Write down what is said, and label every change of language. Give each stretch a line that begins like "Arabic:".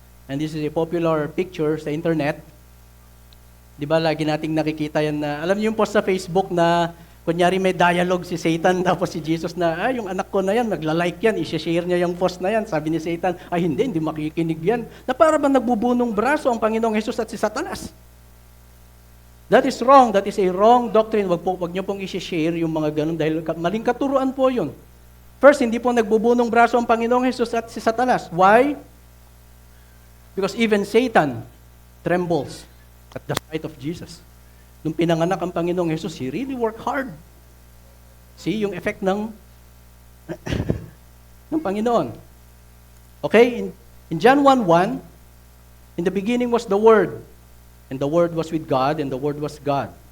Filipino: And this is a popular picture sa internet. Di ba, lagi nating nakikita yan na, alam niyo yung post sa Facebook na, kunyari may dialogue si Satan, tapos si Jesus na, yung anak ko na yan, nagla-like yan, i-share niya yung post na yan. Sabi ni Satan, hindi makikinig yan. Na para bang nagbubunong braso ang Panginoong Jesus at si Satanas.
English: That is wrong. That is a wrong doctrine.
Filipino: Wag niyo pong i-share yung mga ganun dahil maling katuruan po yun. First, hindi po nagbubunong braso ang Panginoong Jesus at si Satanas.
English: Why? Because even Satan trembles at the sight of Jesus.
Filipino: Nung pinanganak ang Panginoong Jesus,
English: he really worked hard.
Filipino: See yung effect ng ng Panginoon. Okay?
English: In John 1:1, in the beginning was the Word, and the Word was with God, and the Word was God.